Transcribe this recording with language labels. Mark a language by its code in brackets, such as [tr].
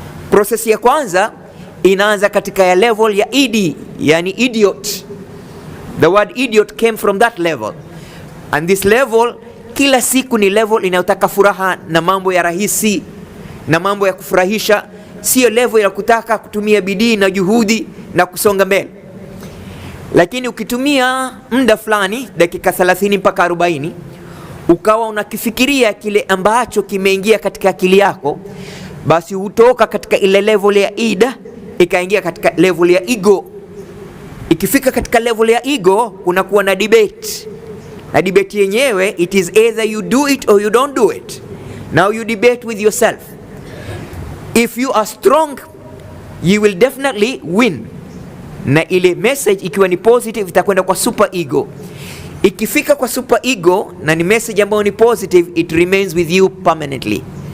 [sw] Process ya kwanza inaanza katika ya level ya ED, yani idiot. [en] The word idiot came from that level. [sw] And this level, kila siku ni level inayotaka furaha na mambo ya rahisi na mambo ya kufurahisha. Sio level ya kutaka kutumia bidii na juhudi na kusonga mbele. Lakini ukitumia muda fulani, dakika 30 mpaka 40, ukawa unakifikiria kile ambacho kimeingia katika akili yako, basi hutoka katika ile level ya ida ikaingia katika level ya ego. Ikifika katika level ya ego, kunakuwa na debate. [en] Na debate yenyewe, it is either you do it or you don't do it. Now you debate with yourself. If you are strong, you will definitely win. [sw] Na ile message ikiwa ni positive itakwenda kwa super ego. Ikifika kwa super ego na ni message ambayo ni positive, it remains with you permanently.